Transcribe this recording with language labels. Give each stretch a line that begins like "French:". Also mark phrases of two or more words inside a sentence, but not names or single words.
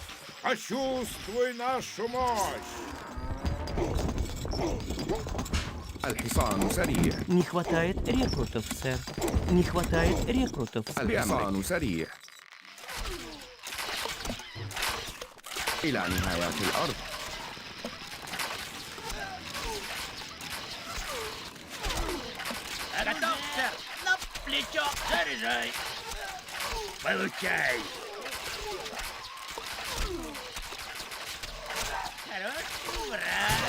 Russian: Почувствуй нашу мощь!
Arabic: الحصان سريع.
Russian: Не хватает рекрутов, сэр. Не хватает рекрутов.
Arabic: الحصان سريع. إلى نهاية الأرض.
Russian: Готов, сэр. На плечо. Заряжай. Получай. Хороший враг.